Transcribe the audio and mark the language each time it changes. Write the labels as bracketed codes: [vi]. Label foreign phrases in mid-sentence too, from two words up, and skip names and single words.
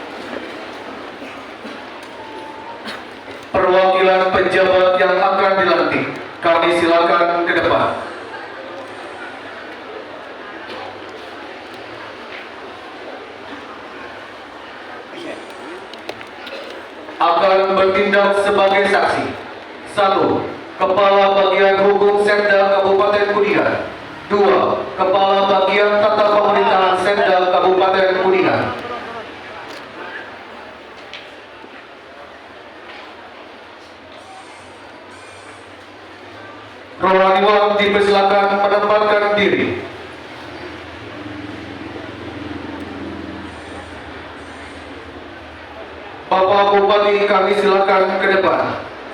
[id] Perwakilan pejabat yang akan dilantik, kami silakan ke depan. Akan bertindak sebagai saksi. 1. Kepala Bagian Hukum Setda Kabupaten Kuningan. 2. Kepala Bagian Tata Pemerintahan Setda Kabupaten Kuningan. Rohaniwan dipersilakan menempatkan diri. Bapak Bupati, kami silakan ke depan.